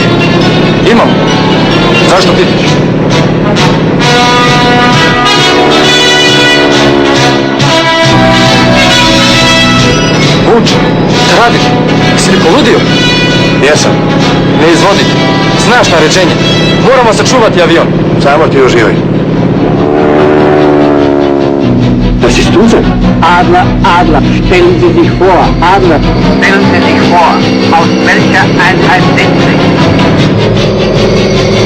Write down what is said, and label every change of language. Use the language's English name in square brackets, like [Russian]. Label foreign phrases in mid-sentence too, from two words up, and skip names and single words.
[Croatian] Imamo. Zašto pitaš? Vuče, šta radiš? Jesi li poludio? Jesam. Ne izvodi. Znaš naređenje. Moramo sačuvati avion. Samo ti uživaj. [German] Das ist unser. Adler, Adler, stellen Sie sich vor, Adler. Stellen Sie sich vor, aus welcher Einheit sind Sie?